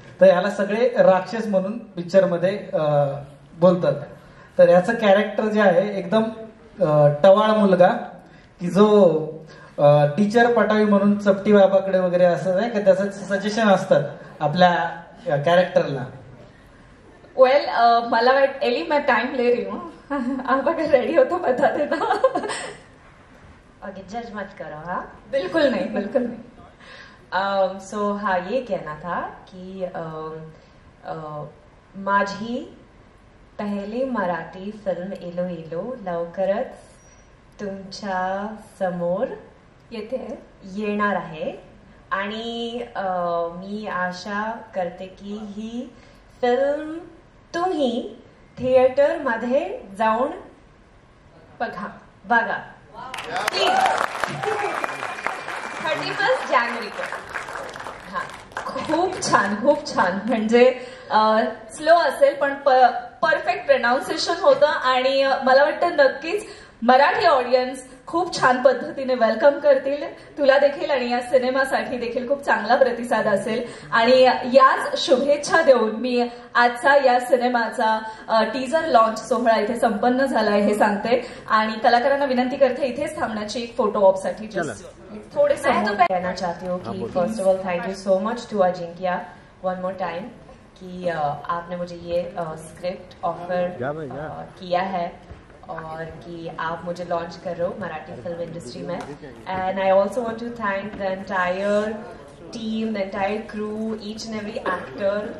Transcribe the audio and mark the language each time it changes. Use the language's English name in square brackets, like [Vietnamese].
[Marathi] तर याला सगळे राक्षस म्हणून पिक्चरमध्ये बोलतात. तर याचं कॅरेक्टर जे आहे एकदम टवाळ मुलगा की जो टीचर पटावी म्हणून चपटी बाबाकडे वगैरे असं नाही का त्याचं सजेशन असतात आपल्या कॅरेक्टरला. [Hindi] वेल [Marathi] मला वाटत [Hindi] एली मैं टाइम ले रही हूँ. आप अगर रेडी हो तो बता देना. ओके, जज मत करो. हाँ, बिल्कुल नहीं, बिल्कुल नहीं. सो हाँ, ये कहना था कि [Marathi] माझी पहिली मराठी फिल्म इलो इलो लवकरच तुमच्या समोर येणार आहे आणि मी आशा करते की ही फिल्म तुम्ही थिएटर मध्ये जाऊन बघा. [English] Please. [Marathi] 31 जानेवारी को. हा, खूप छान, खूप छान. म्हणजे स्लो असेल पण परफेक्ट प्रोनाउन्सिएशन होतं आणि मला वाटतं नक्कीच मराठी ऑडियन्स खूप छान पद्धतीने वेलकम करतील तुला देखील आणि या सिनेमासाठी देखील खूप चांगला प्रतिसाद असेल. आणि याच शुभेच्छा देऊन मी आजचा या सिनेमाचा टीजर लॉन्च सोहळा इथे संपन्न झालाय हे सांगते आणि कलाकारांना विनंती करते इथेच थांबण्याची एक फोटो ऑपसाठी थोड़े [Hindi] मैं तो कहना चाहती हूँ कि [English] first of all thank you so much to Ajinkya one more time [Hindi] कि आपने मुझे ये स्क्रिप्ट ऑफर किया है और कि आप मुझे लॉन्च कर रहे हो मराठी फिल्म इंडस्ट्री में. [English] And I also want to thank the entire team, the entire crew, each and every actor.